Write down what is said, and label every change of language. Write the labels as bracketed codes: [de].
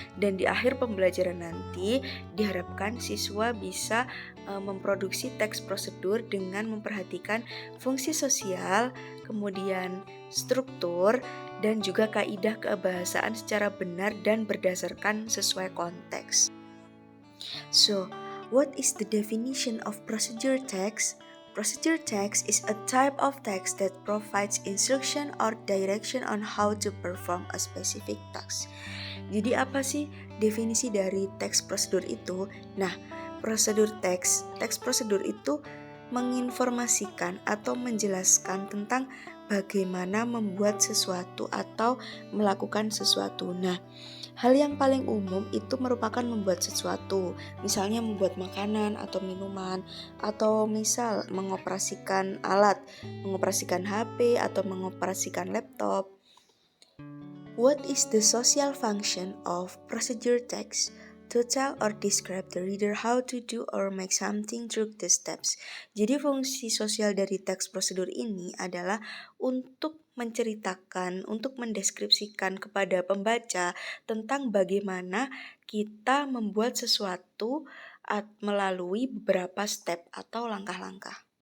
[id] Dan di akhir pembelajaran nanti, diharapkan siswa bisa memproduksi teks prosedur dengan memperhatikan fungsi sosial, kemudian struktur, dan juga kaidah kebahasaan secara benar dan berdasarkan sesuai konteks. [en] So, what is the definition of procedure text? Procedure text is a type of text that provides instruction or direction on how to perform a specific task. [id] Jadi apa sih definisi dari teks prosedur itu? Nah, teks prosedur itu menginformasikan atau menjelaskan tentang bagaimana membuat sesuatu atau melakukan sesuatu. Nah, hal yang paling umum itu merupakan membuat sesuatu, misalnya membuat makanan atau minuman, atau misal mengoperasikan alat, mengoperasikan HP atau mengoperasikan laptop. [en] What is the social function of procedure text? To tell or describe the reader how to do or make something through the steps. [id] Jadi fungsi sosial dari teks prosedur ini adalah untuk menceritakan, untuk mendeskripsikan kepada pembaca tentang bagaimana kita membuat sesuatu melalui beberapa step atau langkah-langkah.